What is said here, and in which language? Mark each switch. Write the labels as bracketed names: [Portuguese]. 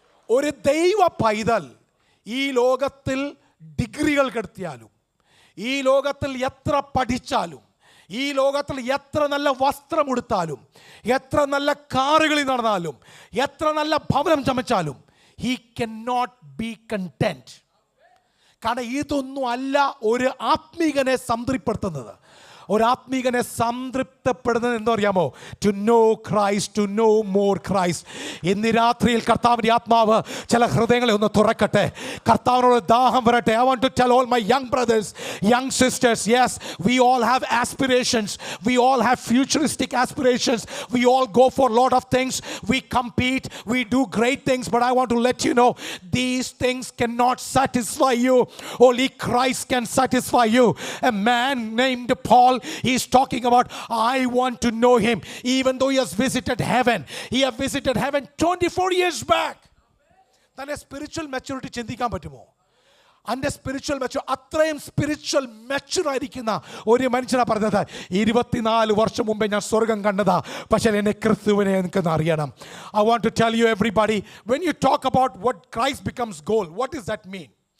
[Malayalam] ഒരു ദൈവ പൈതൽ ഈ ലോകത്തിൽ ഡിഗ്രികൾ കെടുത്തിയാലും, ഈ ലോകത്തിൽ എത്ര പഠിച്ചാലും, ഈ ലോകത്തിൽ എത്ര നല്ല വസ്ത്രം ഉടുത്താലും, എത്ര നല്ല കാറുകളിൽ നടന്നാലും, എത്ര നല്ല ഭവനം ചമച്ചാലും, [English] he cannot be content. [Malayalam] കാരണം ഇതൊന്നും അല്ല ഒരു ആത്മീകനെ സംതൃപ്തിപ്പെടുത്തുന്നത്. ഒരു ആത്മീകനെ സംതൃപ്തപ്പെടുന്നത് എന്താ അറിയാമോ? [English] To know Christ, to know more Christ. [Malayalam] ഇന്ന് രാത്രിയിൽ കർത്താവിൻ്റെ ആത്മാവ് ചില ഹൃദയങ്ങളെ ഒന്ന് തുറക്കട്ടെ. കർത്താവിനോട് ദാഹം വരട്ടെ. [English] I want to tell all my young brothers, young sisters, yes, we all have aspirations, we all have futuristic aspirations, we all go for a lot of things, we compete, we do great things, but I want to let you know, these things cannot satisfy you. Only Christ can satisfy you. A man named Paul, he is talking about, I want to know him. Even though he has visited heaven, he have visited heaven 24 years back. [Malayalam] തന്നെ spiritual maturity ചിന്തിക്കാൻ പറ്റുമോ? അതിൻ്റെ spiritual mature, അത്രയും spiritual mature ആയിരിക്കുന്ന ഒരു മനുഷ്യനാണ് പറഞ്ഞത്, 24 വർഷം മുമ്പേ ഞാൻ സ്വർഗം കണ്ടതാ, പക്ഷേ എന്നെ ക്രിസ്തുവിനെ എനിക്കൊന്ന് അറിയണം. [English] I want to tell you everybody, when you talk about what Christ becomes goal, what does that mean?